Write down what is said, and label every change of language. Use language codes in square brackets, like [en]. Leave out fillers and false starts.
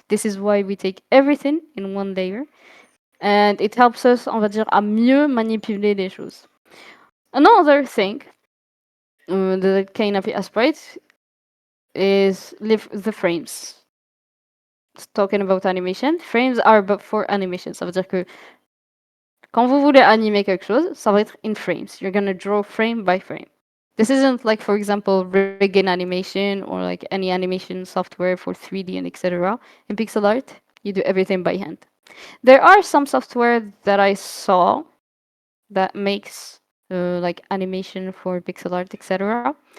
[en] This is why we take everything in one layer, and it helps us, [fr] on va dire, à mieux manipuler les choses. [en] Another thing that can be Sprite is the frames. Talking about animation, frames are but for animation. [fr] Ça veut dire que quand vous voulez animer quelque chose, ça va être [en] in frames. You're gonna draw frame by frame. This isn't like, for example, rigging animation or like any animation software for 3D and etc. In pixel art, you do everything by hand. There are some software that I saw that makes like animation for pixel art, etc.